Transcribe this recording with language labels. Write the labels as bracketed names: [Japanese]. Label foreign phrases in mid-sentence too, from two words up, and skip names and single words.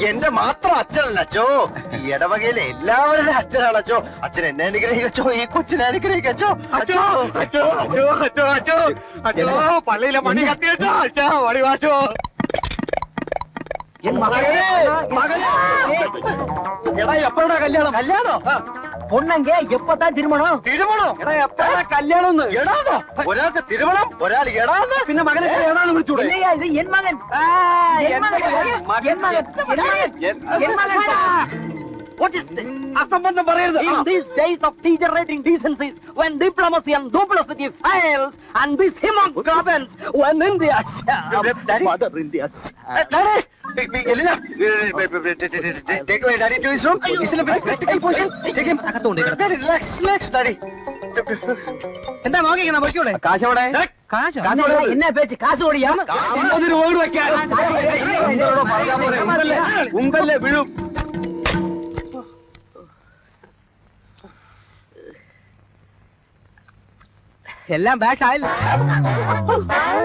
[Malayalam] എന്റെ മാത്രം അച്ഛനല്ല അച്ഛോ, ഈ ഇടവകയിലെ എല്ലാവരുടെ അച്ഛനാണ് അച്ഛോ. അച്ഛൻ എന്നെ അനുഗ്രഹിക്കച്ചോ, ഈ കൊച്ചിനെ അനുഗ്രഹിക്കച്ചോ. അച്ഛോ അച്ഛോ അച്ഛോ അച്ഛോ അച്ഛോ അച്ഛോ, പള്ളിയിലെ മണി കത്തിയച്ചോ. അച്ഛാ മണി വാച്ചോ. എടാ, എപ്പോഴാ കല്യാണം? [Tamil] கல்யாணம் பொண்ணங்க எப்பதான் திருமணம்? [Malayalam] തിരുമണോ? എടാ, എപ്പോഴാ കല്യാണം? എടാന്നോ? ഒരാൾക്ക് തിരുമണം, ഒരാൾ എടാന്ന്. പിന്നെ മകനെ എടാന്ന് വിളിച്ചൂടെ? [Tamil] இல்லையா, இது என் மகன். என் மகன். என் மகൻ. என் மகன். [English] What is this? [Malayalam] അസംബന്ധം പറയരുത്. [English] In these days of degenerating decencies, when diplomacy and duplicity fails, and this hemoglobins, when India Mother India. Elena, take away daddy to his room. He's in a very critical position. Take him. Daddy, relax, daddy. [Malayalam] എന്താ നോക്കിക്കണ പൊയ്ക്കൂടെ? കാശോടെ? കാശോ? [Tamil] என்ன பேச்சு? காசு ஓடியா? [Malayalam] ഓടി വെക്കാൻ ഉങ്കല്ലേ വീഴും. എല്ലാം ബാക്ക് ആയില്ല.